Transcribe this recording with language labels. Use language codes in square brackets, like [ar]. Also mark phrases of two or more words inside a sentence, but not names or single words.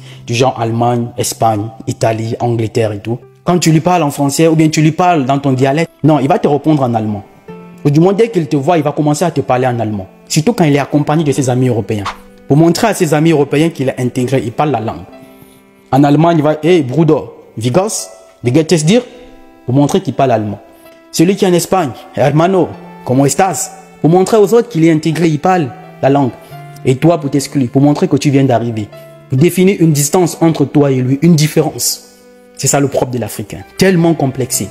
[fr] Du genre Allemagne, Espagne, Italie, Angleterre et tout. Quand tu lui parles en français ou bien tu lui parles dans ton dialecte, non, il va te répondre en allemand. Ou du moins, dès qu'il te voit, il va commencer à te parler en allemand. Surtout quand il est accompagné de ses amis européens. Pour montrer à ses amis européens qu'il est intégré, il parle la langue. En Allemagne, il va, [de] hey, Bruder, wie geht's? Wie geht es dir? [fr] Pour montrer qu'il parle allemand. Celui qui est en Espagne, [es] hermano, ¿cómo estás? [fr] Pour montrer aux autres qu'il est intégré, il parle la langue. Et toi, pour t'exclure, pour montrer que tu viens d'arriver. Pour définir une distance entre toi et lui, une différence. C'est ça le propre de l'Africain. Tellement complexé.